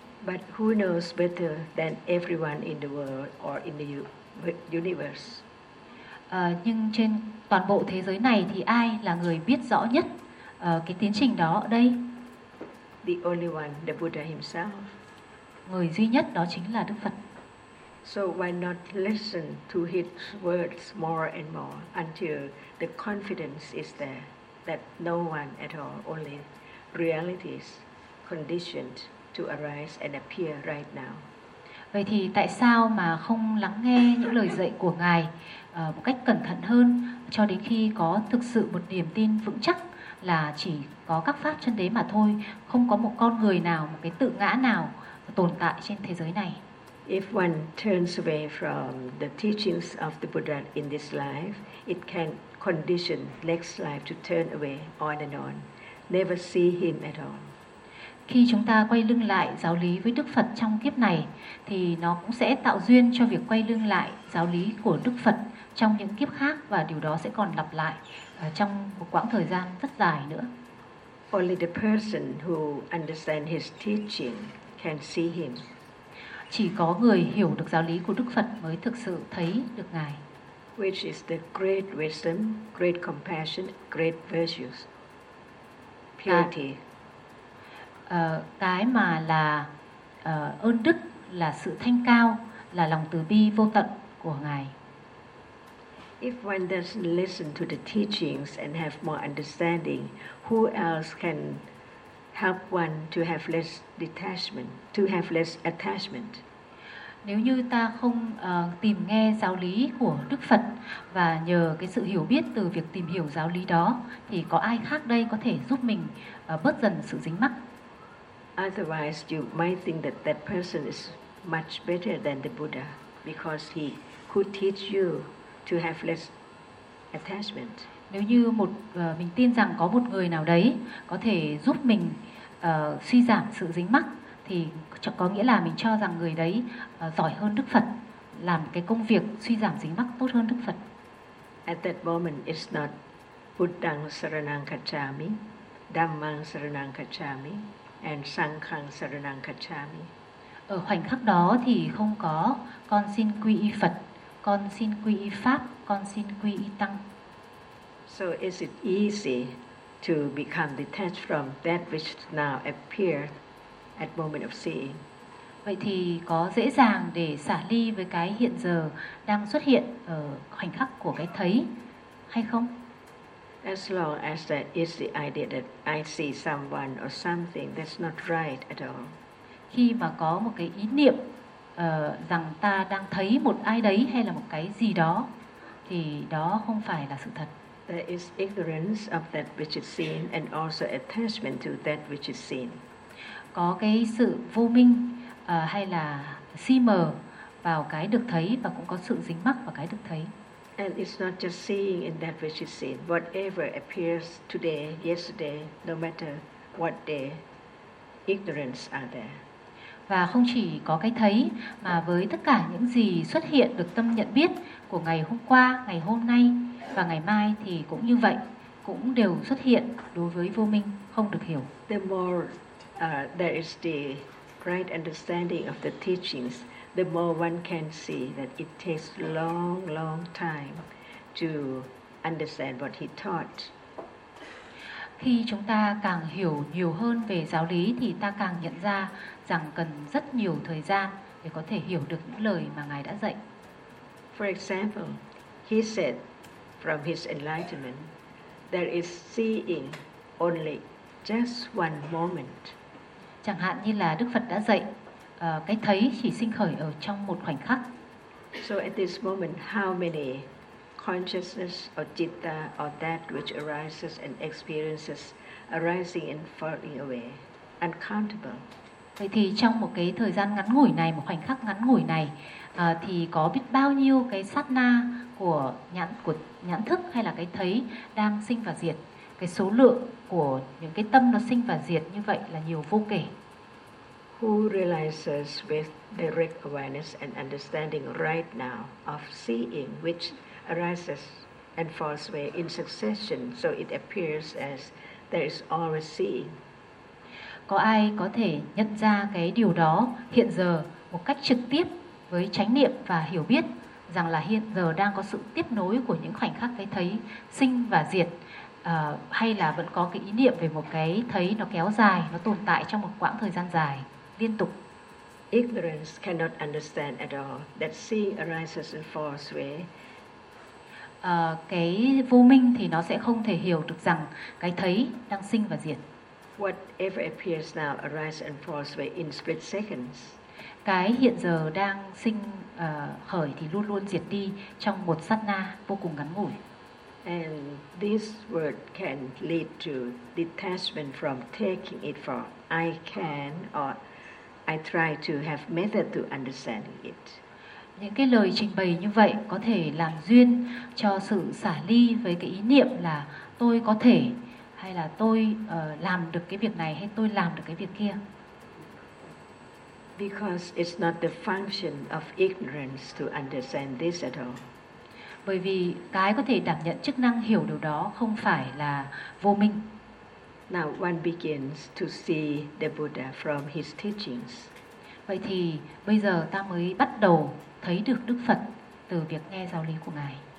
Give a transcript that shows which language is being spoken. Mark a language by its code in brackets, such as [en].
[en] But who knows better than everyone in the world or in the universe? [vi] Nhưng trên toàn bộ thế giới này thì ai là người biết rõ nhất cái tiến trình đó ở đây? [en] The only one, the Buddha himself. [vi] Người duy nhất đó chính là Đức Phật. [en] So why not listen to his words more and more until the confidence is there that no one at all, only realities conditioned to arise and appear right now. [vi] Vậy thì tại sao mà không lắng nghe những lời dạy của Ngài một cách cẩn thận hơn cho đến khi có thực sự một niềm tin vững chắc là chỉ có các pháp chân đế mà thôi, không có một con người nào, một cái tự ngã nào tồn tại trên thế giới này. [en] If one turns away from the teachings of the Buddha in this life, it can condition next life to turn away on and on, never see him at all. [vi] Khi chúng ta quay lưng lại giáo lý với Đức Phật trong kiếp này, thì nó cũng sẽ tạo duyên cho việc quay lưng lại giáo lý của Đức Phật trong những kiếp khác, và điều đó sẽ còn lặp lại trong một quãng thời gian rất dài nữa. [en] Only the person who understands his teaching can see him. [vi] Chỉ có người hiểu được giáo lý của Đức Phật mới thực sự thấy được Ngài. [en] Which is the great wisdom, great compassion, great virtues, purity. [vi] Cái mà là ơn đức, là sự thanh cao, là lòng từ bi vô tận của Ngài. [en] If one doesn't listen to the teachings and have more understanding, who else can help one to have less detachment, to have less attachment? [vi] Nếu như ta không tìm nghe giáo lý của Đức Phật và nhờ cái sự hiểu biết từ việc tìm hiểu giáo lý đó, thì có ai khác đây có thể giúp mình bớt dần sự dính mắc? [en] Otherwise, you might think that that person is much better than the Buddha because he could teach you to have less attachment. [vi] Nếu như một mình tin rằng có một người nào đấy có thể giúp mình suy giảm sự dính mắc, thì có nghĩa là mình cho rằng người đấy giỏi hơn Đức Phật, làm cái công việc suy giảm dính mắc tốt hơn Đức Phật. [en] At that moment, it's not [pi] Buddhang Saranang Kacchami, Dhammang Saranang Kacchami, [en] and Sanghang Saranang Kacchami. [vi] Ở khoảnh khắc đó thì không có con xin quy y Phật, con xin quy y Pháp, con xin quy y Tăng. [en] So is it easy to become detached from that which now appears at moment of seeing? [vi] Vậy thì có dễ dàng để xả ly với cái hiện giờ đang xuất hiện ở khoảnh khắc của cái thấy hay không? [en] As long as that is the idea that I see someone or something, that's not right at all. [vi] Khi mà có một cái ý niệm rằng ta đang thấy một ai đấy hay là một cái gì đó, thì đó không phải là sự thật. [en] There is ignorance of that which is seen and also attachment to that which is seen. [vi] Có cái sự vô minh hay là si mờ vào cái được thấy, và cũng có sự dính mắc vào cái được thấy. [en] And it's not just seeing in that which is seen. Whatever appears today, yesterday, no matter what day, ignorance are there. [vi] Và không chỉ có cái thấy mà với tất cả những gì xuất hiện được tâm nhận biết của ngày hôm qua, ngày hôm nay và ngày mai thì cũng như vậy, cũng đều xuất hiện đối với vô minh không được hiểu. [en] The more there is the right understanding of the teachings, the more one can see that it takes long, long time to understand what he taught. [vi] Khi chúng ta càng hiểu nhiều hơn về giáo lý thì ta càng nhận ra rằng cần rất nhiều thời gian để có thể hiểu được những lời mà Ngài đã dạy. [en] For example, he said from his enlightenment, there is seeing only just one moment. [vi] Chẳng hạn như là Đức Phật đã dạy, cái thấy chỉ sinh khởi ở trong một khoảnh khắc. [en] So at this moment, how many consciousness or citta or that which arises and experiences arising and falling away, uncountable. [vi] Vậy thì trong một cái thời gian ngắn ngủi này, một khoảnh khắc ngắn ngủi này, thì có biết bao nhiêu cái sát na của nhãn thức hay là cái thấy đang sinh và diệt. Cái số lượng của những cái tâm nó sinh và diệt như vậy là nhiều vô kể. [en] Who realizes with direct awareness and understanding right now of seeing which arises and falls away in succession, so it appears as there is always seeing. [vi] Có ai có thể nhận ra cái điều đó hiện giờ một cách trực tiếp với chánh niệm và hiểu biết rằng là hiện giờ đang có sự tiếp nối của những khoảnh khắc cái thấy sinh và diệt, hay là vẫn có cái ý niệm về một cái thấy nó kéo dài, nó tồn tại trong một quãng thời gian dài, liên tục. [en] Ignorance cannot understand at all that seeing arises and falls away. [vi] Cái vô minh thì nó sẽ không thể hiểu được rằng cái thấy đang sinh và diệt. [en] Whatever appears now arises and falls away in split seconds. [vi] Cái hiện giờ đang sinh khởi thì luôn luôn diệt đi trong một sát na vô cùng ngắn ngủi. [en] And this word can lead to detachment from taking it for I can or I try to have method to understanding it. [vi] Những cái lời trình bày như vậy có thể làm duyên cho sự xả ly với cái ý niệm là tôi có thể hay là tôi làm được cái việc này hay tôi làm được cái việc kia. [en] Because it's not the function of ignorance to understand this at all. [vi] Bởi vì cái có thể đảm nhận chức năng hiểu điều đó không phải là vô minh. [en] Now one begins to see the Buddha from his teachings. [vi] Vậy thì bây giờ ta mới bắt đầu thấy được Đức Phật từ việc nghe giáo lý của Ngài.